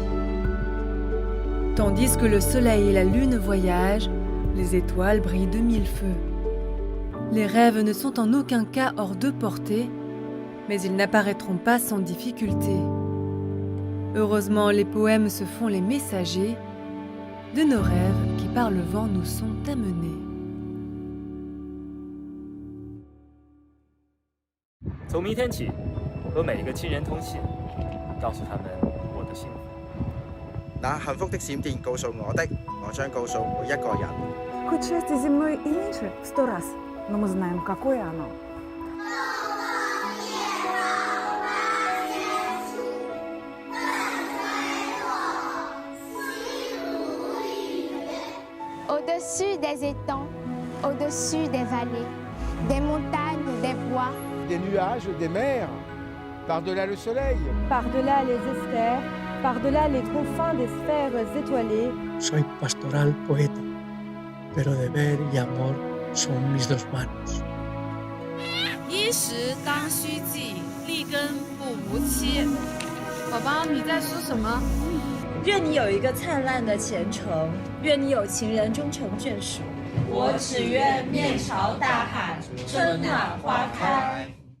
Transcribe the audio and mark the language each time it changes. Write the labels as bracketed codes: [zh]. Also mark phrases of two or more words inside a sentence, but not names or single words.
[fr] Tandis que le soleil et la lune voyagent, les étoiles brillent de mille feux. Les rêves ne sont en aucun cas hors de portée, mais ils n'apparaîtront pas sans difficulté. Heureusement, les poèmes se font les messagers de nos rêves qui par le vent nous sont amenés. [zh] 从明天起，和每一个亲人通信，告诉他们我的幸福。那幸福的閃電告訴我的，我將告訴每一個人。 [ru] Хоть счастье земное и меньше в 100 раз, но мы знаем, какое оно. [fr] Au-dessus des étangs, au-dessus des vallées, des montagnes, des bois. Des nuages, des mers, par-delà le soleil. Par-delà les esters, par-delà les confins des sphères étoilées. [es] Soy pastoral poeta, pero deber y amor son mis dos manos. [zh] 衣食当须记，立根不无期。宝宝，你在说什么？愿你有一个灿烂的前程，愿你有情人终成眷属。我只愿面朝大海，春暖花开。